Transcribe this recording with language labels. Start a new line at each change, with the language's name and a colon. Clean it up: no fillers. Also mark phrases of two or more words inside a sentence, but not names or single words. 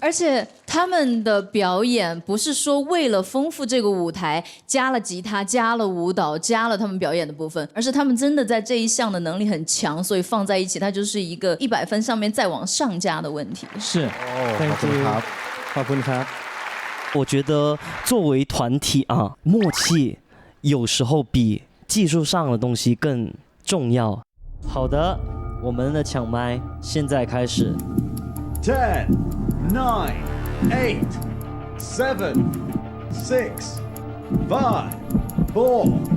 Chinese: 而且他们的表演不是说为了丰富这个舞台加了吉他加了舞蹈加了他们表演的部分，而是他们真的在这一项的能力很强，所以放在一起它就是一个100分上面再往上加的问题。是
English: ，Thank you。
Thai: ขอบคุณครับ。
Chinese: 我觉得作为团体啊，默契有时候比技术上的东西更重要。好的，我们的抢麦现在开始。 10, 9, 8, 7, 6, 5, 4.